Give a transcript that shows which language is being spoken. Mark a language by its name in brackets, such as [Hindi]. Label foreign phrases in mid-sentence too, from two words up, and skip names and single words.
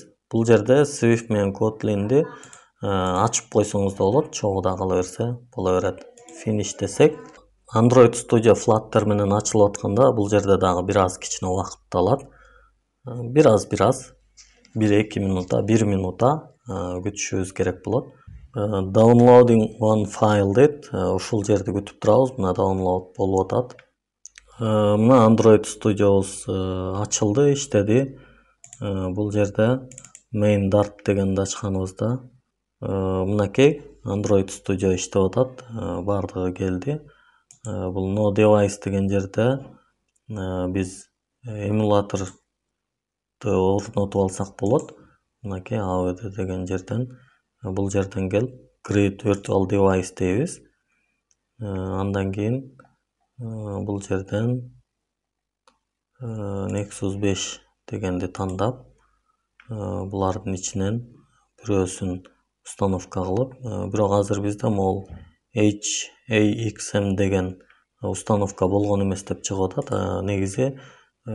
[Kyrgyz] Бул жерде Swift менен Kotlin'ди ачып койсоңуз да болот, чогуу да кала берсе боло берет. Finish десек, Android Studio Flutter менен ачылып атканда бул жерде дагы бир аз кичине убакыт алат. Бир аз 1-2 минута, 1 минута күтүшүбүз керек болот. [English] Downloading one file дейт. [Kyrgyz] Ушул жерди күтүп турабыз. Мына download болуп атат. Мына Android Studio'буз ачылды, иштеди. Бул жерде [English] main Dart [Kyrgyz] дегенди ачканыбызда мынакей Android Studio иштеп атат. Бардыгы келди. Бул [English] no device [Kyrgyz] деген жерде биз эмулятор орнотуп алсак болот. Мынакей AVD деген жерден бул жерден келип [English] create virtual device [Kyrgyz] дейбиз. Андан кийин бул жерден Nexus 5 дегенди тандап, булардын ичинен бирөөсүн установка кылып, бирок азыр бизде могул HAXM деген установка болгон эмес деп чыгып атат.